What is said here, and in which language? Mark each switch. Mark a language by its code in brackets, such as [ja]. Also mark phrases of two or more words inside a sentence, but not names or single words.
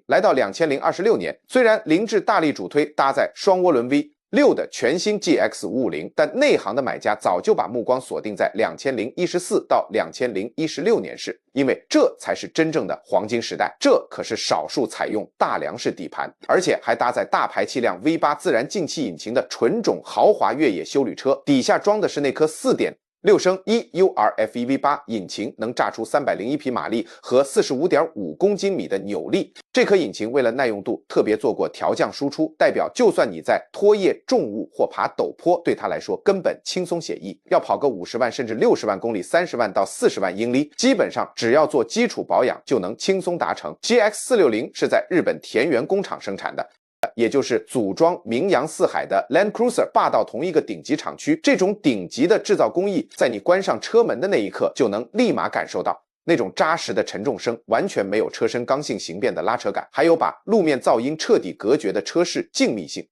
[zh] 來到2026年，雖然凌志大力主推搭載雙渦輪 V6 的全新 GX550，但內行的買家早就把目光鎖定在2014到2016年式，因為這才是真正的黃金時代。這可是少數採用大梁式底盤，而且還搭載大排氣量 V8 自然進氣引擎的純種豪華越野休旅車，底下裝的是那顆4點 6升 1URFE V8 引擎能炸出301匹马力和 45.5公斤米的扭力。这颗引擎为了耐用度特別做過调降輸出，代表就算你在拖曳重物或爬陡坡，對它來說根本輕鬆寫意。要跑個50萬甚至60萬公里，30萬到40萬英里，基本上只要做基礎保養就能輕鬆達成。GX460 是在日本田園工廠生產的。也就是組裝名揚四海的 Land Cruiser 霸道同一個頂級廠區，這種頂級的製造工藝，在你關上車門的那一刻，就能立馬感受到那種扎實的沉重聲，完全沒有車身剛性形變的拉扯感，還有把路面噪音徹底隔絕的車室靜謐性。